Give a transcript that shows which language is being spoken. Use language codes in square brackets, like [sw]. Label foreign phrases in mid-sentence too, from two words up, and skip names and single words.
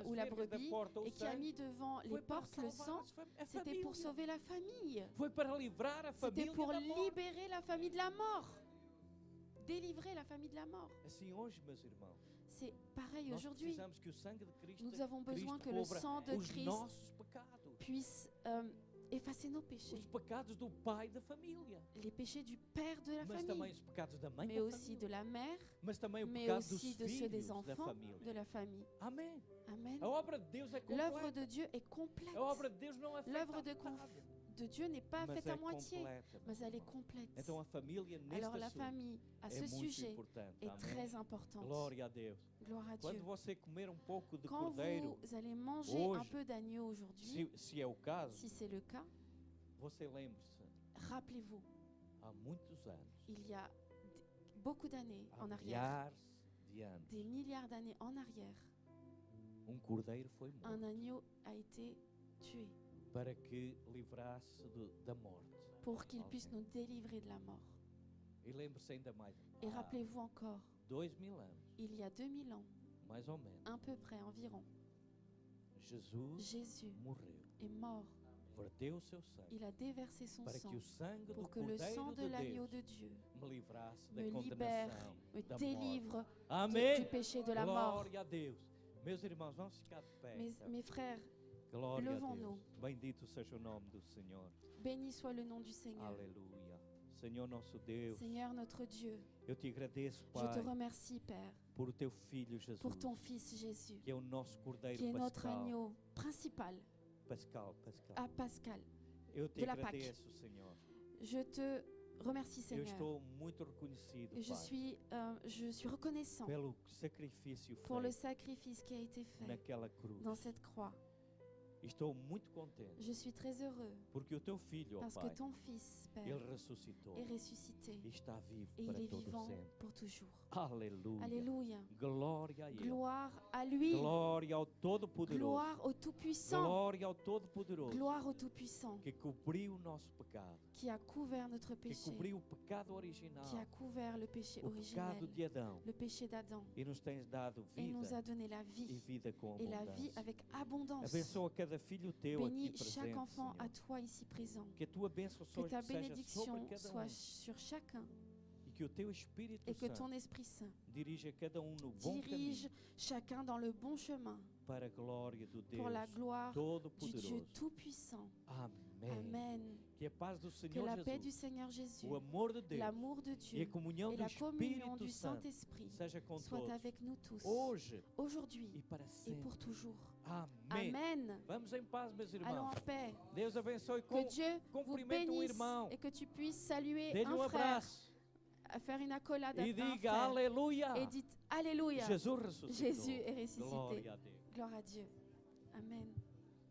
[fr] ou la [pt] vergas da [fr] brebis [pt] porta o [fr] et qui a [pt] sangue, [fr] mis devant les [pt] foi para [fr] portes le [pt] salvar [fr] sang, [pt] a [fr] c'était pour [pt] família. [fr] sauver la famille. [pt] Foi para livrar a [fr] C'était [pt] família [fr] pour [pt] da morte. [fr] libérer la famille de la mort. Délivrer la famille de la mort. [pt] Assim hoje, meus irmãos, [fr] C'est pareil [pt] nós [fr] aujourd'hui. [pt] precisamos que o sangue de Cristo, [fr] Nous avons besoin que le [pt] cubra [fr] sang de [pt] os [fr] Christ [pt] nossos pecados, [fr] puisse effacer nos péchés. [pt] os pecados do pai da família, [fr] Les péchés du père de la [pt] mas também [fr] famille, [pt] os pecados da mãe [fr] mais [pt] da [fr] aussi [pt] família, [fr] de la mère, [pt] mas também o [fr] mais [pt] pecado dos [fr] aussi de ceux des [pt] filhos da [fr] enfants de [pt] família. [fr] la famille. [pt] Amém. [fr] Amen. [pt] A obra de Deus é [fr] L'œuvre [pt] completa. [fr] de Dieu est complète. [pt] A obra de Deus não é feita [fr] L'œuvre [pt] à [fr] de [pt] metade, [fr] de Dieu n'est pas [pt] mas [fr] faite [pt] é [fr] à moitié, [pt] completa. [fr] mais elle est complète. [pt] Então a família neste [fr] Alors la [pt] assunto [fr] famille, à [pt] é [fr] ce [pt] muito [fr] sujet, [pt] importante. [fr] est [pt] Amém. [fr] très importante. [pt] Glória a Deus. [fr] Gloire à [pt] Quando [fr] Dieu. [pt] você comer pouco de [fr] Quand [pt] cordeiro, [fr] vous allez manger un [pt] hoje, [fr] peu d'agneau aujourd'hui, [pt] se é o caso, [fr] si c'est le cas, [pt] você lembre-se, [fr] rappelez-vous, [pt] há muitos anos, [fr] il y a beaucoup d'années [pt] há [fr] en arrière, [pt] milhares de anos, [fr] des milliards d'années en arrière, [pt] cordeiro foi [fr] un [pt] morto [fr] agneau a été tué [pt] para que livrasse da morte. [fr] pour qu'il puisse nous délivrer de la mort. [pt] E lembre-se ainda mais, [fr] Et rappelez-vous encore, [pt] 2000 anos, [fr] il y a 2000 ans, [pt] mais ou menos, [fr] à peu près environ, [pt] Jesus [fr] Jésus [pt] morreu, [fr] est mort. [pt] verteu o seu sangue [fr] Il a déversé son [pt] para [fr] sang [pt] que o sangue do [fr] pour que le sang [pt] cordeiro [fr] de [pt] de [fr] l'agneau [pt] Deus [fr] de Dieu [pt] me livrasse da [fr] me libère, [pt] condenação, [fr] me [pt] da [fr] délivre [pt] morte. [fr] du [pt] Amém. [fr] péché de la mort. [pt] Glória a Deus. Meus irmãos, vamos ficar de pé. [fr] Mes frères, [pt] Glória a [fr] levons-nous. [pt] Deus. Bendito seja o nome do Senhor. [fr] béni soit le nom du Seigneur. [pt] Aleluia. Senhor nosso Deus, [fr] Seigneur notre Dieu, [pt] eu te agradeço, [fr] je te [pt] Pai, [fr] remercie, Père, [pt] por o teu filho Jesus, [fr] pour ton Fils Jésus, [pt] que é o nosso cordeiro [fr] qui est notre [pt] pascal. [fr] agneau principal Pascal. à Pascal. [pt] Eu te [fr] de la Pâque. [pt] agradeço, Senhor. [fr] Je te remercie, [pt] Eu [fr] Seigneur. [pt] estou muito reconhecido, [fr] Et je [pt] Pai, [fr] suis reconnaissant [pt] pelo sacrifício [fr] pour le [pt] feito [fr] sacrifice qui a été fait [pt] naquela cruz. [fr] dans cette croix. [pt] Estou muito contente, [fr] Je suis très heureux [pt] porque o teu filho, ó [fr] parce que [pt] Pai, [fr] ton Fils, Père, [pt] ele ressuscitou [fr] est ressuscité [pt] e está vivo [fr] et il [pt] para [fr] est [pt] todo [fr] vivant [pt] sempre. [fr] pour toujours. [pt] Aleluia. [fr] Alléluia. [pt] Glória a Ele. [fr] Gloire à lui. [pt] Glória ao Todo-Poderoso. [fr] Gloire au Tout-Puissant. [pt] Glória ao Todo-Poderoso [fr] Gloire au Tout-Puissant [pt] que cobriu o nosso pecado, [fr] qui a couvert notre [pt] que [fr] péché, [pt] cobriu o pecado original, [fr] qui a couvert le péché [pt] o [fr] originel, [pt] pecado de Adão, [fr] le péché d'Adam, [pt] e nos tens dado [fr] et nous [pt] vida [fr] a donné la [pt] e [fr] vie, [pt] vida com [fr] et la vie [pt] abundância. [fr] avec abondance. [pt] Abençoa cada filho teu aqui [fr] Bénis [pt] presente, [fr] chaque enfant à [pt] Senhor. [fr] toi ici présent. [pt] Que a tua bênção [fr] Que ta [pt] seja sobre [fr] bénédiction [pt] cada [fr] soit sur chacun [pt] e que o teu Espírito [fr] et que [pt] Santo [fr] ton Esprit Saint [pt] dirija cada no bom [fr] dirige [pt] caminho [fr] chacun dans le bon chemin [pt] para a glória do Deus [fr] pour la gloire du Dieu [pt] Todo-Poderoso. [fr] Tout-Puissant. [pt] Amém. [fr] Amen. [pt] Que a paz do [fr] Que [pt] Senhor [fr] la paix du [pt] Jesus, [fr] Seigneur Jésus, [pt] o amor de Deus [fr] l'amour de [pt] e a [fr] Dieu [pt] comunhão [fr] et [pt] do [fr] la communion [pt] Espírito [fr] du [pt] Santo [fr] Saint-Esprit [pt] seja com [fr] soient [pt] todos, [fr] avec nous tous, [pt] hoje [fr] aujourd'hui [pt] e para [fr] et [pt] sempre. [fr] pour toujours. [pt] Amém. [fr] Amen. [pt] Vamos em paz, meus [fr] Allons [pt] irmãos. [fr] en paix. [pt] Deus abençoe. [fr] Que Dieu vous [pt] Cumprimente [fr] bénisse [pt] irmão. [fr] et que tu puisses saluer [pt] Dê-lhe [fr] un frère, [pt] abraço [fr] à faire une accolade à [pt] e [fr] un [pt] diga [fr] frère [pt] aleluia. [fr] et dites Alléluia. [pt] Jesus ressuscitou. [fr] Jésus est ressuscité. [pt] Glória a Deus. [fr] Gloire à Dieu. Amen.